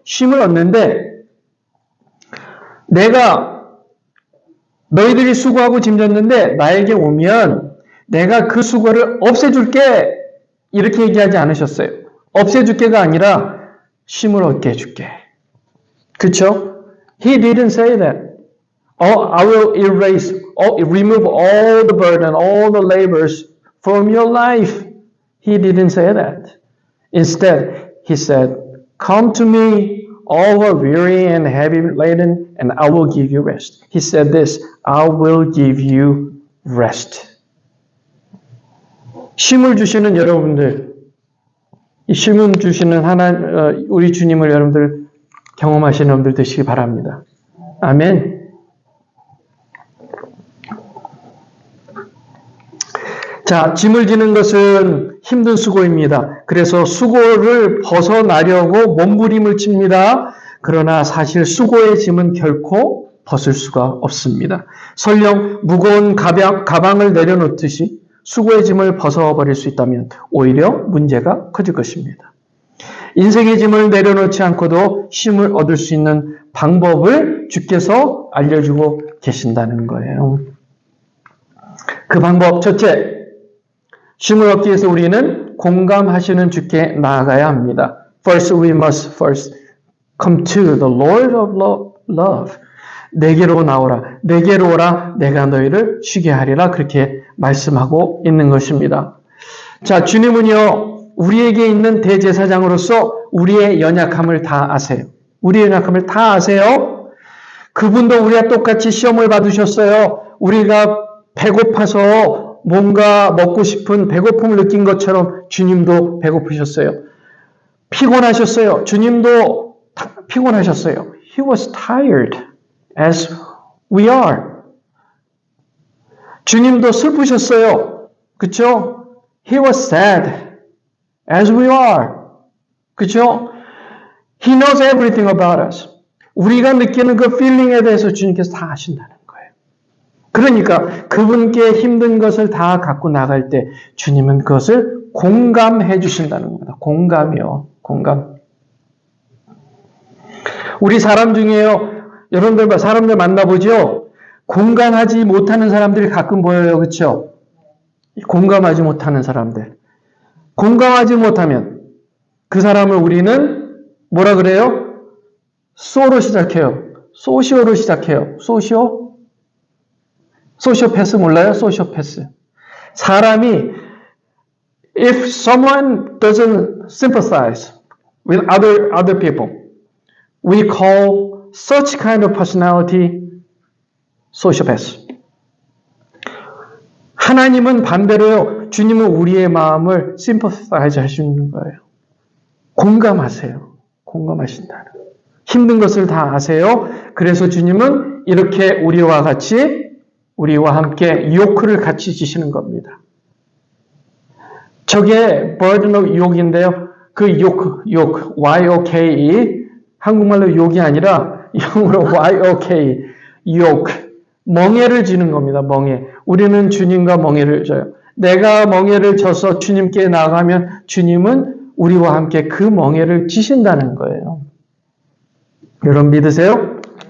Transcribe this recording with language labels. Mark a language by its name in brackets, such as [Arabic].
[Korean] 쉼을 얻는데 내가 너희들이 수고하고 짐졌는데 나에게 오면 내가 그 수고를 없애줄게. 이렇게 얘기하지 않으셨어요. 없애줄게가 아니라 쉼을 얻게 해줄게. 그쵸? [English] He didn't say that. I will remove all the burden, all the labors from your life. He didn't say that. Instead, he said, come to me, all who are weary and heavy laden, and I will give you rest. He said this, I will give you rest. [Korean] 쉼을 주시는 여러분들, 이 쉼을 주시는 우리 주님을 여러분들 경험하시는 분들 되시기 바랍니다. 아멘. 자, 짐을 지는 것은 힘든 수고입니다. 그래서 수고를 벗어나려고 몸부림을 칩니다. 그러나 사실 수고의 짐은 결코 벗을 수가 없습니다. 설령 무거운 가방을 내려놓듯이 수고의 짐을 벗어버릴 수 있다면 오히려 문제가 커질 것입니다. 인생의 짐을 내려놓지 않고도 쉼을 얻을 수 있는 방법을 주께서 알려주고 계신다는 거예요. 그 방법 첫째, 쉼을 얻기 위해서 우리는 공감하시는 주께 나아가야 합니다. [English] First, we must first come to the Lord of love. [Korean] 내게로 나오라. 내게로 오라. 내가 너희를 쉬게 하리라. 그렇게 말씀하고 있는 것입니다. 자, 주님은요, 우리에게 있는 대제사장으로서 우리의 연약함을 다 아세요. 우리의 연약함을 다 아세요. 그분도 우리와 똑같이 시험을 받으셨어요. 우리가 배고파서 뭔가 먹고 싶은 배고픔을 느낀 것처럼 주님도 배고프셨어요. 피곤하셨어요. 주님도 피곤하셨어요. [English] He was tired as we are. [Korean] 주님도 슬프셨어요. 그렇죠? [English] He was sad as we are. [Korean] 그렇죠? [English] He knows everything about us. [Korean] 우리가 느끼는 그 feeling에 대해서 주님께서 다 아신다는 거예요. 그러니까 그분께 힘든 것을 다 갖고 나갈 때 주님은 그것을 공감해 주신다는 겁니다. 공감이요. 공감. 우리 사람 중에요. 여러분들 사람들 만나보죠. 공감하지 못하는 사람들이 가끔 보여요. 그렇죠? 공감하지 못하는 사람들. 공감하지 못하면 그 사람을 우리는 뭐라 그래요? 소로 시작해요. 소시오로 시작해요. 소시오? 소시오패스 몰라요? 소시오패스. 사람이 [English] if someone doesn't sympathize with other people, we call such kind of personality sociopath. [Korean] 하나님은 반대로요. 주님은 우리의 마음을 sympathize 하시는 거예요. 공감하세요. 공감하신다는. 힘든 것을 다 아세요. 그래서 주님은 이렇게 우리와 함께 요크를 같이 지시는 겁니다. 저게 [English] burden of yoke [Korean] 인데요. 그 yoke, Y-O-K-E, 한국말로 욕이 아니라 영어로 Y-O-K, yoke, 멍에를 지는 겁니다. 멍에. 우리는 주님과 멍에를 져요. 내가 멍에를 져서 주님께 나가면 주님은 우리와 함께 그 멍에를 지신다는 거예요. 여러분 믿으세요?